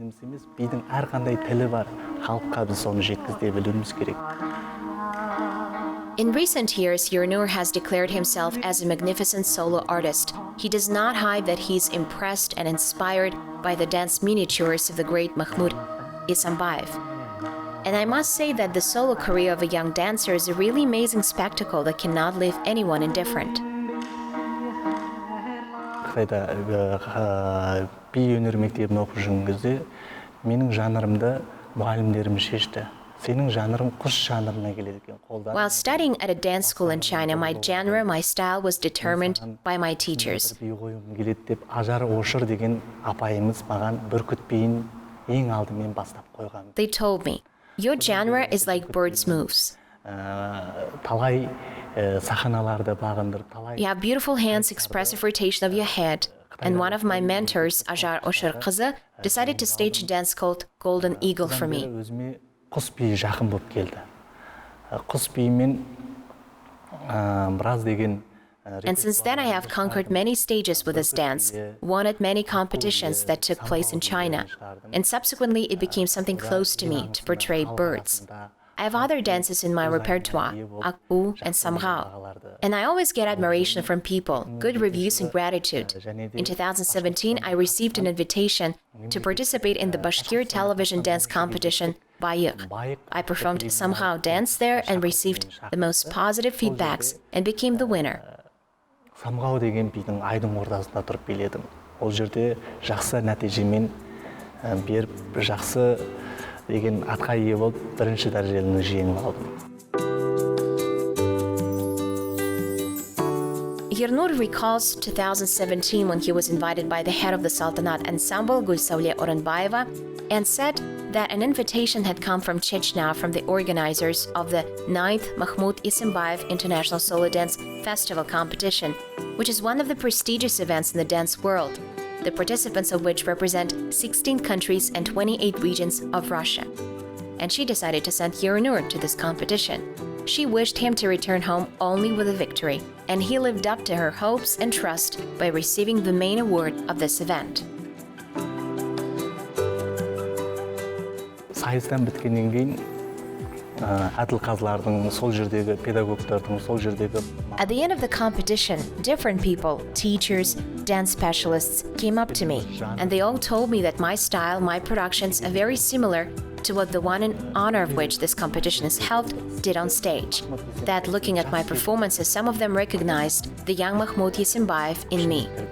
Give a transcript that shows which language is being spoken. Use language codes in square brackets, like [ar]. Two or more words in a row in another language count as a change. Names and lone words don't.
[en] In recent years, Yernur has declared himself as a magnificent solo artist. He does not hide that he's impressed and inspired by the dance miniatures of the great Mahmoud Esenbayev. And I must say that the solo career of a young dancer is a really amazing spectacle that cannot leave anyone indifferent. [kk] Қытайда би өнер мектебін оқып жүрген кезде менің жанрымды мұғалімдерім шешті. Сенің жанрың құс жанрына келеді екен. [en] While studying at a dance school in China, my genre, my style was determined by my teachers. [kk] Би қойғым келеді деп Ажар Ошыр деген апайымыз маған бүркіт биін ең алдымен бастап қойған. [en] They told me, your genre is like birds' moves. [kk] Талай сахналарды бағындырып, талай. [en] You have beautiful hands, expressive rotation of your head. And one of my mentors, Ajar Oshir Kızı, decided to stage a dance called Golden Eagle for me. [kk] Өзіме құс биі жақын болып келді. Құс биімен біраз деген. [en] And since then I have conquered many stages with this dance, won at many competitions that took place in China, and subsequently it became something close to me to portray birds. I have other dances in my repertoire, Akbu and Samghao, and I always get admiration from people, good reviews and gratitude. In 2017, I received an invitation to participate in the Bashkir television dance competition, Bayık. I performed Samghao dance there and received the most positive feedbacks and became the winner. [kk] Самғау деген бидің айдың ортасында тұрып биледім. Ол жерде жақсы нәтижемен беріп, жақсы деген атқа ие болып, бірінші дәрежені жеңіп алдым. [en] Ernur recalls 2017 when he was invited by the head of the Sultanate ensemble, Gulnara Musayeva, and said that an invitation had come from Chechnya from the organizers of the 9th Mahmud Isimbayev International Solo Dance Festival competition, which is one of the prestigious events in the dance world, the participants of which represent 16 countries and 28 regions of Russia. And she decided to send Ernur to this competition. She wished him to return home only with a victory, and he lived up to her hopes and trust by receiving the main award of this event. [kk] Сайыстан біткеннен кейін әділ қазылардың, сол жердегі педагогтардың, сол жердегі... [en] At the end of the competition, different people, teachers, dance specialists, came up to me, and they all told me that my style, my productions are very similar to what the one in honor of which this competition is held did on stage. That looking at my performances, some of them recognized the young Mahmud Isimbayev in me.